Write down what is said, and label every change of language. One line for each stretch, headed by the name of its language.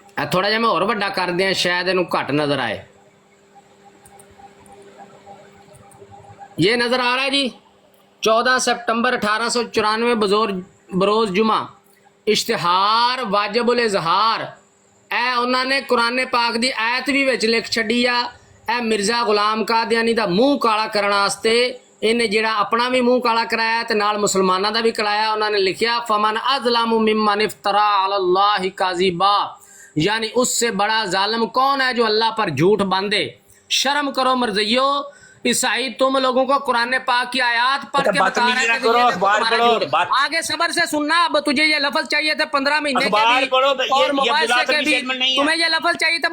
Punjabi: تھوڑا جہا میں اور بڑا کر دیا شاید انہوں گھٹ نظر آئے.
Urdu: یہ نظر آ رہا ہے جی 14 سپٹمبر 1894 بروز جمعہ اشتہار واجب الاظہار.
Punjabi: اے انہوں نے قرآن پاک دی آیت بھی وچ لکھ چھڈی آ. اے مرزا غلام قادیانی دا منہ کالا کرنا واسطے انہیں جڑا اپنا بھی منہ کالا کرایا تے نال مسلمانوں دا بھی کرایا. انہوں نے لکھیا
Arabic: فمن اظلم ممن افترا علی اللہ کاذبا،
Urdu: یعنی اس سے بڑا ظالم کون ہے جو اللہ پر جھوٹ باندھے. شرم کرو مرزیو، عیسائی تم لوگوں کو قرآن پاک کی آیات پڑھ کے بتا رہے ہیں کہ یہ تمہارا جھوٹ. آگے صبر سے سننا. اب تجھے یہ لفظ چاہیے تھے 15 مہینے کے بھی اور موبائل سے کے بھی، تمہیں یہ لفظ چاہیے تھا.